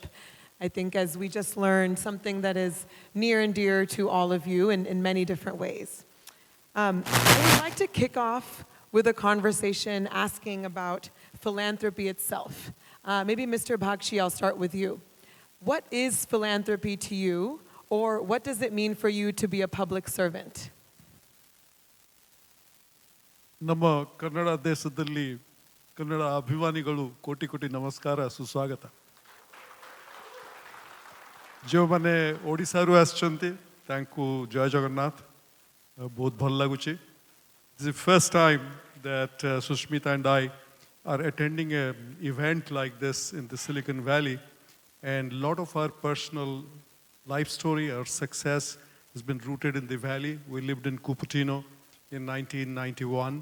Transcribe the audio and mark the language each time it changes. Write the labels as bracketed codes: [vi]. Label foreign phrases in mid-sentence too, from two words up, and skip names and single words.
[en] I think, as we just learned, something that is near and dear to all of you in many different ways. I would like to kick off with a conversation asking about philanthropy itself. Maybe Mr. Bagchi, I'll start with you. What is philanthropy to you, or what does it mean for you to be a public servant? [kn] ನಮ್ಮ ಕನ್ನಡ ದೇಶದಲ್ಲಿ ಕನ್ನಡ ಅಭಿಮಾನಿಗಳು ಕೋಟಿ ಕೋಟಿ ನಮಸ್ಕಾರ ಸುಸ್ವಾಗತ [or] ଯେଉଁମାନେ ଓଡ଼ିଶାରୁ ଆସିଛନ୍ତି ତାଙ୍କୁ ଜୟ ଜଗନ୍ନାଥ ବହୁତ ଭଲ ଲାଗୁଛି [en] This is the first time that Sushmita and I are attending an event like this in the Silicon Valley. And a lot of our personal life story, our success has been rooted in the Valley. We lived in Cupertino in 1991.